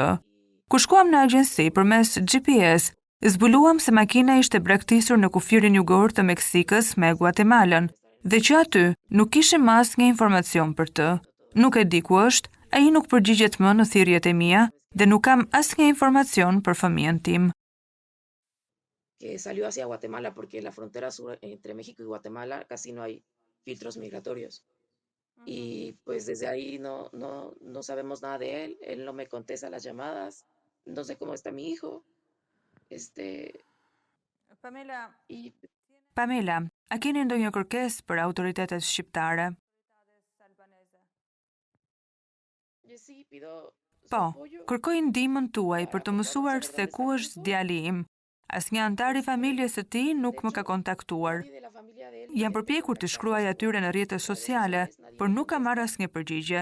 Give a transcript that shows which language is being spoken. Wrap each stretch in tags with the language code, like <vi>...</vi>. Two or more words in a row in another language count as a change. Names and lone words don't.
<sq>Kur shkuam në agjenci përmes GPS, zbuluam se makina ishte braktisur në kufirin jugor të Meksikës me Guatemalën, dhe që aty nuk kishim asnjë informacion për të. Nuk e di ku është, ai nuk përgjigjet më në thirrjet e mia dhe nuk kam asnjë informacion për fëmijën tim.</sq> <es>Que salió hacia Guatemala porque la frontera sur entre México y Guatemala casi no hay filtros migratorios. Y pues desde ahí no sabemos nada de él. Él no me contesta las llamadas. No sé cómo está mi hijo. Pamela,</es> <sq>a keni ndonjë kërkesë për autoritetet shqiptare? Po, kërkoj ndihmën tuaj për të mësuar se ku është djali im. Asnjë antar i familjes së tij nuk më ka kontaktuar. Jam përpjekur të shkruaj atyre në rrjetet sociale, por nuk kam marrë asnjë përgjigje.</sq>